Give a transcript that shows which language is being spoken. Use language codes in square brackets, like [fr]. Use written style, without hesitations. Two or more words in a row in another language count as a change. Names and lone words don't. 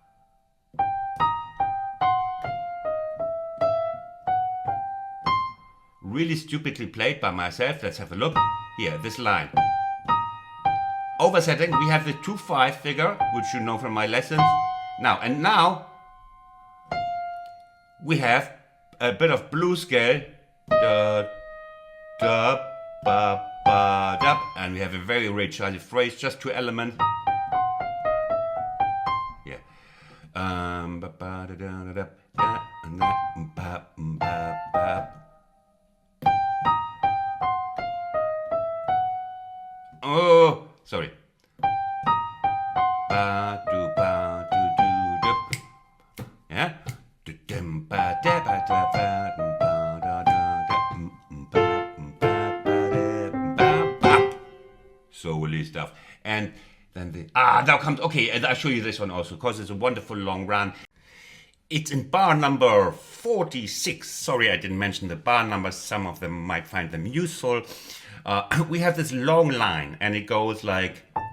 [en] Really stupidly played by myself. Let's have a look. Here, this line. Oversetting, we have the 2-5 figure, which you know from my lessons. Now, we have a bit of blues scale. Da, da, ba, ba, da, and we have a very Ray Charlesy phrase, just 2 elements. Yeah. Ba, ba, da, da, da, da, da, ba, ba, ba. Oh, sorry. Ba do ba do do do. Yeah. Do dim ba da ba da ba ba da da da ba ba ba. Soul-y stuff. And then the now comes, okay, and I'll show you this one also because it's a wonderful long run. It's in bar number 46. Sorry, I didn't mention the bar numbers. Some of them might find them useful. We have this long line, and it goes like.